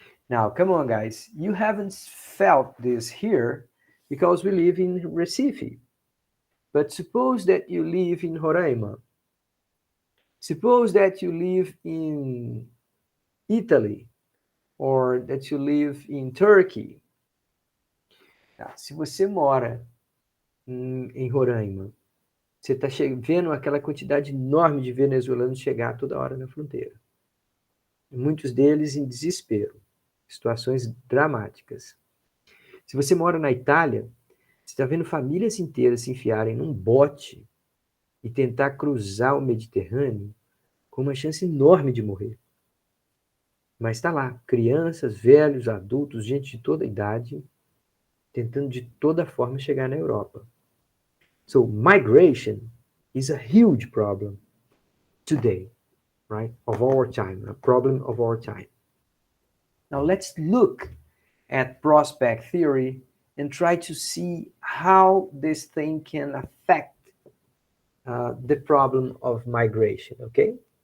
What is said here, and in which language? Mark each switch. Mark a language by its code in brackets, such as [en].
[en] Now, come on, guys. You haven't felt this here because we live in Recife. But suppose that you live in Roraima. Suppose that you live in Italy or that you live in Turkey. [pt] Se você mora em Roraima, você está vendo aquela quantidade enorme de venezuelanos chegar toda hora na fronteira. Muitos deles em desespero, situações dramáticas. Se você mora na Itália, você está vendo famílias inteiras se enfiarem num bote e tentar cruzar o Mediterrâneo com uma chance enorme de morrer. Mas está lá, crianças, velhos, adultos, gente de toda idade, tentando de toda forma chegar na Europa. [en] So migration is a huge problem today, right? Of our time, a problem of our time. Now let's look at prospect theory and try to see how this thing can affect the problem of migration, okay?